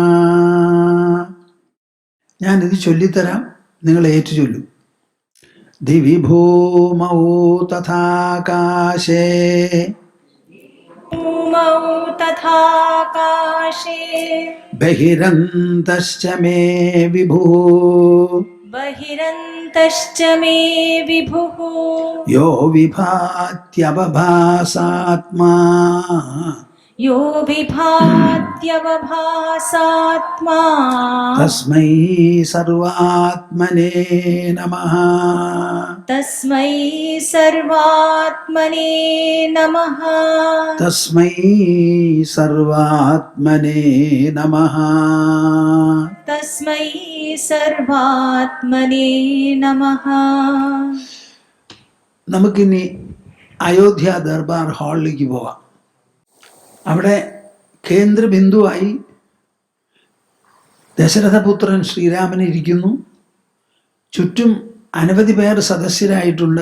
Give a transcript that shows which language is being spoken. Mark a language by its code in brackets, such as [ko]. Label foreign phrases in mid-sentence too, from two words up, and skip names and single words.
[ml] ഞാനിത് ചൊല്ലിത്തരാം, നിങ്ങൾ ഏറ്റു ചൊല്ലൂ. [sa] ദിവി ഭൂമൗ തഥാകാശേ ബഹിരന്തശ്ച മേ വിഭുഃ बहिरन्तश्च मे विभुः यो विभात्यवभासात्मा यो विभात्यवभासात्मा तस्मै सर्वात्मने नमः. तस्मै सर्वात्मने नमः. तस्मै सर्वात्मने नमः. तस्मै सर्वात्मने नमः. [ml] നമുക്കിനി അയോധ്യ ദർബാർ ഹാളിലേക്ക് പോവാം. അവിടെ കേന്ദ്രബിന്ദുവായി ദശരഥപുത്രൻ ശ്രീരാമൻ ഇരിക്കുന്നു. ചുറ്റും അനവധി പേർ സദസ്യരായിട്ടുണ്ട്.